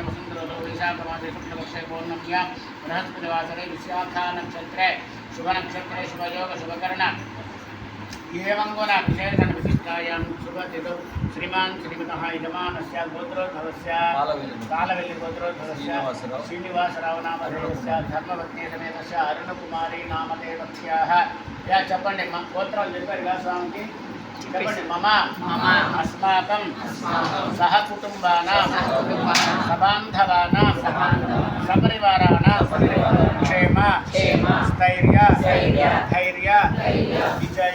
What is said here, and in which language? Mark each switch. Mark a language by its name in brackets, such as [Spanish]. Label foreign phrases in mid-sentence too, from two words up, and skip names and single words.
[Sanskrit] वसुन्धरो वैशाखमासे शुक्लपक्षे पौर्णम्यां बृहस्पतिवासरे विशाखा नक्षत्रे शुभनक्षत्रे शुभयोग शुभकर्ण एवं गुण विशेषण विशिष्टायां शुभतिथौ श्रीमान् श्रीमतः यजमानस्य गोत्रोद्भवस्य कालवेल्लि गोत्रोद्भवस्य श्रीनिवासराव नामधेयस्य धर्मपत्नी समेतस्य अरुणकुमारी नामधेयस्याः या [Telugu] చెప్పండి గోత్రాలు చెప్పారు కదా స్వామికి చెప్పండి [Sanskrit] మమ అస్మాకం సహ కుటుంబానాం సబాంధవానాం సపరివారాణాం క్షేమ స్థైర్య ధైర్య విజయ